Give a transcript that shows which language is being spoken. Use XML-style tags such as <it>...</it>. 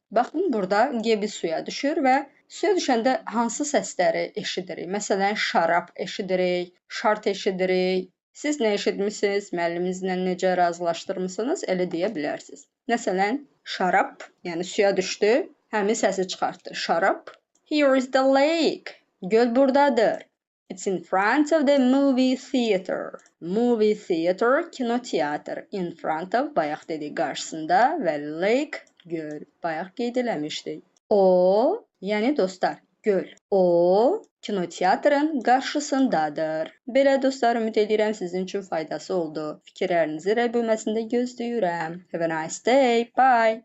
<az>Baxın, burada Gabby suya düşür və suya düşəndə hansı səsləri eşidirik? Məsələn, şarap eşidirik, şart eşidirik. Siz nə eşitmisiniz? Müəlliminizlə necə razılaşdırmısınız? Elə deyə bilərsiniz. Məsələn, şarap, yəni suya düşdü, həmin səsi çıxartdı.</az> <en>Şarap. Here is the lake.</en> <az>Göl buradadır.</az> <en>It's in front of the movie theater.</en> <az>Movie theater, kinoteatr. In front of, bayaq dedik, qarşısında və lake, göl. Bayaq qeyd eləmişdik. O, yəni dostlar, göl. O, kinoteatrın qarşısındadır. Belə dostlar, ümid edirəm sizin üçün faydası oldu. Fikirlərinizi rəy bölməsində gözləyirəm.</az> <en>Have a nice day. Bye.</en>